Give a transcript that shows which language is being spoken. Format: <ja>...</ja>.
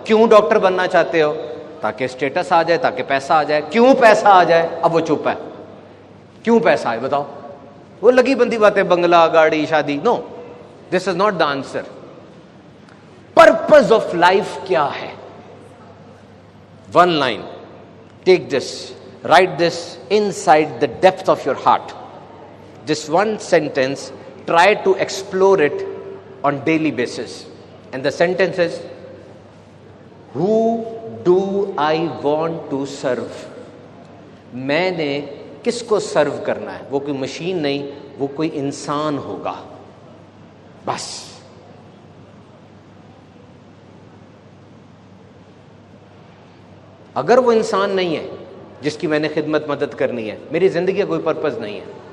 <ur>کیوں ڈاکٹر بننا چاہتے ہو؟ تاکہ اسٹیٹس آ جائے, تاکہ پیسہ آ جائے. کیوں پیسہ آ جائے؟ اب وہ چپ ہے. کیوں پیسہ آئے بتاؤ؟ وہ لگی بندی باتیں, بنگلہ, گاڑی, شادی.</ur> <en>No, this is not the answer. Purpose of life</en> <ur>کیا ہے؟</ur> <en>1 line. Take this, write this inside the depth of your heart. This one sentence, try to explore it on daily basis. And the sentence is, who do I want to serve?</en> <ur>میں نے کس کو سرو کرنا ہے؟ وہ کوئی machine نہیں, وہ کوئی انسان ہوگا. بس. اگر وہ انسان نہیں ہے جس کی میں نے خدمت مدد کرنی ہے, میری زندگی کا کوئی پرپز نہیں ہے.</ur>